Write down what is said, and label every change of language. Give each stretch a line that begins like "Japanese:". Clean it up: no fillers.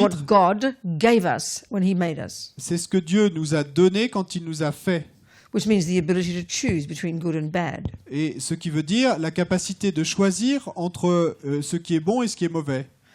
English: what God gave us when He made us,
French: c'est ce que Dieu nous a donné quand il nous a fait.
English: which means the ability to choose between good and bad.
French: Et ce qui veut dire la capacité de choisir entre ce qui est bon et ce qui est mauvais.